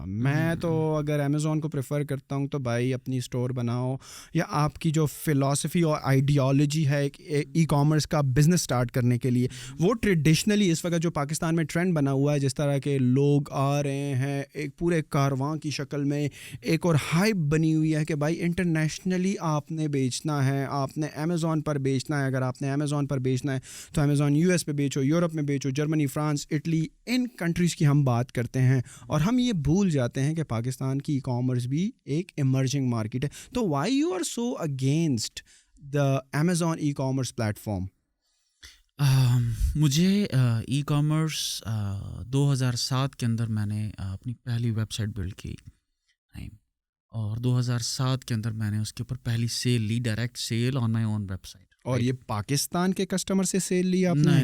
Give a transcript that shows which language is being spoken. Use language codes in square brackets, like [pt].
[ur] میں تو اگر امیزون کو پریفر کرتا ہوں تو بھائی اپنی اسٹور بناؤ، یا آپ کی جو فلاسفی اور آئیڈیالوجی ہے ای کامرس کا بزنس اسٹارٹ کرنے کے لیے، وہ ٹریڈیشنلی اس وقت جو پاکستان میں ٹرینڈ بنا ہوا ہے، جس طرح کے لوگ آ رہے ہیں ایک پورے کارواں کی شکل میں، ایک اور ہائپ بنی ہوئی ہے کہ بھائی انٹرنیشنلی آپ نے بیچنا ہے، آپ نے امیزون پر بیچنا ہے. اگر آپ نے امیزون پر بیچنا ہے تو امیزون یو ایس پہ بیچو، یورپ میں بیچو، جرمنی، فرانس، اٹلی، ان کنٹریز کی ہم بات کرتے ہیں. اور ہم یہ بھول جاتے ہیں کہ پاکستان کی ای کامرس بھی ایک ایمرجنگ مارکیٹ ہے. [en] تو why you are so against the Amazon e commerce platform? [ur] مجھے ای کامرس 2007 کے اندر میں نے اپنی پہلی ویب سائٹ بلڈ کی، اور 2007 کے اندر میں نے اس کے اوپر پہلی سیل لی، [en] Direct sale on my own website. [ur] اور یہ پاکستان کے کسٹمر سے سیل لی آپ نے؟